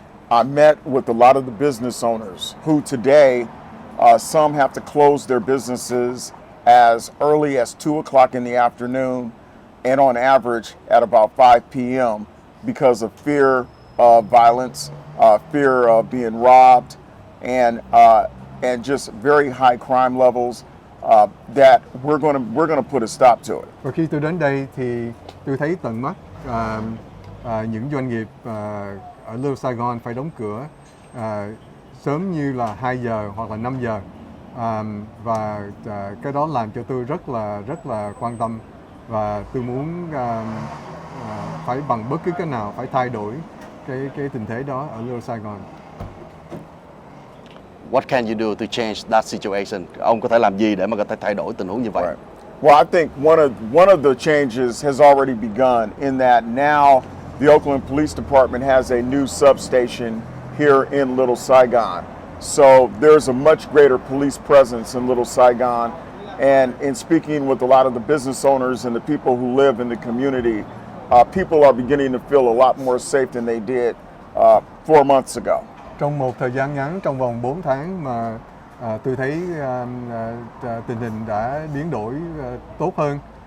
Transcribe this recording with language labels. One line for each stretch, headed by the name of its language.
English: I met with a lot of the business owners who today, some have to close their businesses as early as 2 o'clock in the afternoon and on average at about 5 p.m. because of fear of violence, fear of being robbed, and just very high crime levels that we're going to put a stop to it.
Vietnamese: Và khi tôi đến đây thì tôi thấy tận mắt những doanh nghiệp ở Little Saigon phải đóng cửa sớm như là 2 giờ hoặc là 5 giờ, và cái đó làm cho tôi rất là quan tâm, và tôi muốn phải bằng bất cứ cái nào phải thay đổi cái tình thế đó ở Little Saigon.
English: What can you do to change that situation?
Vietnamese: Ông có thể làm gì để mà có thể thay đổi tình huống như vậy?
English: Right. Well, I think one of the changes has already begun in that now the Oakland Police Department has a new substation here in Little Saigon. So there's a much greater police presence in Little Saigon. And in speaking with a lot of the business owners and the people who live in the community, people are beginning to feel a lot more safe than they did 4 months ago.
Vietnamese: Trong một thời gian ngắn, trong vòng 4 tháng mà tôi thấy tình hình đã biến đổi tốt hơn.